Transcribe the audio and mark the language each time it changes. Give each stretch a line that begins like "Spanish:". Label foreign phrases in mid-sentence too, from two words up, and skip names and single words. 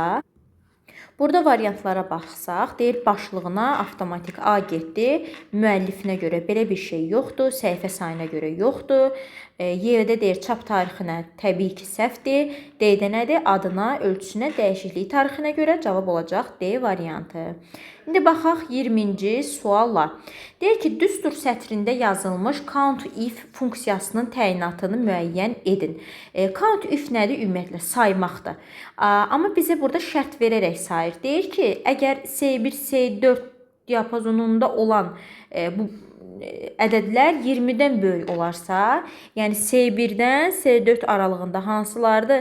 Azerbaijani: Burada variantlara baxsaq, deyir başlığına avtomatik A getdi, müəllifinə görə belə bir şey yoxdur, səhifə sayına görə yoxdur. Y-də deyir çap tarixinə təbii ki səhvdir. D-də nədir? Adına, ölçüsünə, dəyişiklik tarixinə görə cavab olacaq D variantı. İndi baxaq 20-ci sualla. Deyir ki, düstur sətrində yazılmış count if funksiyasının təyinatını müəyyən edin. Count if nədir? Ümumiyyətlə saymaqdır. Amma bizə burada şərt verərək sayır. Deyir ki, əgər C1, C4 diapazonunda olan bu ədədlər 20-dən böyük olarsa, yəni C1-dən C4 aralığında hansılardır?